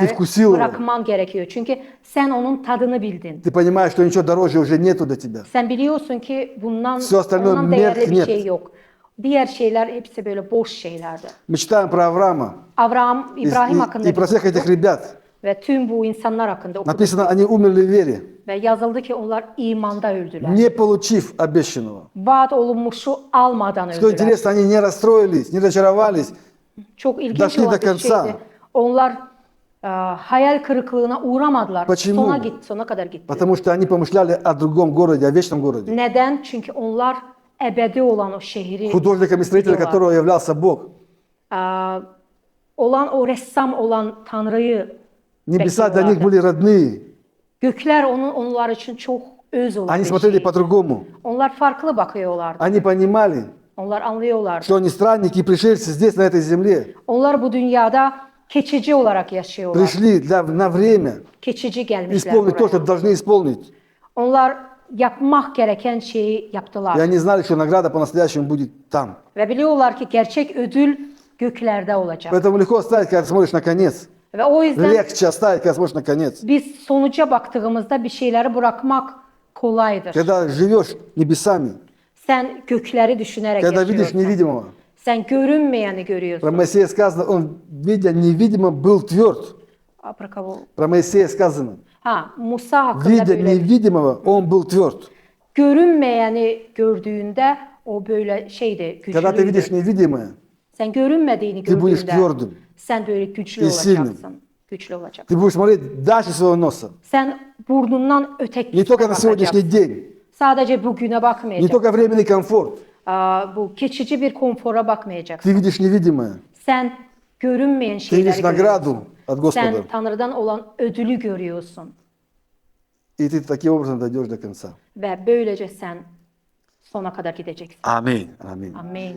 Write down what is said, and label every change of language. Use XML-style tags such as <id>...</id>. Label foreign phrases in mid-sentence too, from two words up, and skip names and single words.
<ru>Вкусил его.</ru> <tr>bırakman gerekiyor. Çünkü sen onun tadını bildin.</tr> <ru>Ты понимаешь, что ничего дороже уже нету для тебя.</ru> <tr>Sen biliyorsun ki bundan</tr> <ru>Все остальное</ru> <tr>ondan değerli bir</tr> <ru>меркнет.</ru> <tr>şey yok. Diğer şeyler hepsi böyle boş şeylerdi.</tr> <ru>Мы читаем про Авраама</ru> <tr>İbrahim hakkında</tr> <ru>и про всех этих rебят.</ru> <tr>ve tüm bu insanlar hakkında okuduk.</tr> <ru>Написано, они умерли в вере,</ru> <tr>Ve yazıldı ki onlar imanda öldüler.</tr> <ru>не получив обещанного.</ru> <tr>Vaat olunmuşu almadan</tr> <ru>Что</ru> <tr>öldüler.</tr> <ru>интересно, они не расстроились, не разочаровались,</ru> <tr>Çok ilginç</tr> <ru>Doşli</ru> <tr>olan</tr> <ru>do</ru> <tr>bir</tr> <ru>konca.</ru> <tr>şeydi. Onlar hayal kırıklığına uğramadılar.</tr> <ru>Почему?</ru> <tr>Sona kadar gitti.</tr> <ru>потому что они помышляли о другом городе, о вечном городе.</ru> <tr>Neden? Çünkü onlar ebedi olan o şehri</tr> <ru>Художником и строителем</ru> <tr>biliyorlar.</tr> <ru>которого являлся Бог.</ru> <tr>Olan o ressam olan Tanrı'yı</tr> <ru>Небеса для них</ru> <tr>bekliyorlardı.</tr> <ru>были родные.</ru> <tr>Gökler onlar için çok öz olan</tr> <ru>Они</ru> <tr>bir</tr> <ru>смотрели</ru> <tr>şey.</tr> <ru>по-другому.</ru> <tr>Onlar farklı bakıyorlardı.</tr> <ru>Они понимали,</ru> <tr>Onlar anlıyorlardı.</tr> <ru>что они странники и пришельцы здесь, на этой земле.</ru> <tr>Onlar bu dünyada keçici olarak yaşıyorlar.</tr> <ru>Пришли на время</ru> <tr>Keçici gelmişler</tr> <ru>исполнить то,</ru> <tr>buraya.</tr> <ru>что должны исполнить.</ru> <tr>Onlar yapmak gereken şeyi yaptılar.</tr> <ru>И они знали, что награда по-настоящему будет там.</ru> <tr>Ve biliyorlar ki gerçek ödül göklerde olacak.</tr> <ru>Поэтому легко оставить, когда смотришь на конец.</ru> <tr>Ve o yüzden</tr> <ru>Легче оставить, когда смотришь на конец.</ru> <tr>biz sonuca baktığımızda bir şeyleri bırakmak kolaydır.</tr> <ru>Когда живешь небесами,</ru> <tr>Sen gökleri düşünerek</tr> <ru>когда видишь</ru> <tr>yaşıyorsun.</tr> <ru>невидимого.</ru> <tr>Sen görünmeyeni</tr> <ru>Про</ru> <tr>görüyorsun.</tr> <ru>Моисея сказано, он, видя невидимо, был тверд. Апракаву. Про Моисея сказано,</ru> <tr>Ha, Musa hakkında</tr> <ru>видя</ru> <tr>böyle</tr> <ru>невидимого, он был tверд.</ru> <tr>görünmeyeni gördüğünde o böyle şeydi,</tr> <ru>Когда ты видишь</ru> <tr>güçlüydü.</tr> <ru>невидимое,</ru> <tr>Sen görünmediğini</tr> <ru>ты будешь</ru> <tr>gördüğünde</tr> <ru>твердым.</ru> <tr>sen böyle güçlü</tr> <ru>И сильным.</ru> <tr>olacaksın. Güçlü olacaksın.</tr> <ru>Ты будешь смотреть дальше своего носа.</ru> <tr>Sen burnundan</tr> <ru>Не</ru> <tr>ötekine</tr> <ru>только на сегодняшний</ru> <tr>bakacaksın.</tr> <ru>день,</ru> <tr>Sadece bugüne</tr> <ru>не</ru> <tr>bakmayacaksın.</tr> <ru>только временный комфорт.</ru> <tr>Bu geçici bir konfora bakmayacaksın.</tr> <ru>Ты видишь невидимое.</ru> <tr>Sen görünmeyen</tr> <ru>Ты</ru> <tr>şeyleri</tr> <ru>видишь награду</ru> <tr>görüyorsun.</tr> <ru>от Господа.</ru> <tr>Sen Tanrı'dan olan ödülü görüyorsun.</tr> <ru>И ты таким образом дойдешь до конца.</ru> <tr>Ve böylece sen sona kadar gideceksin.</tr> <ru>Аминь. Аминь.</ru> <tr>Amin.</tr>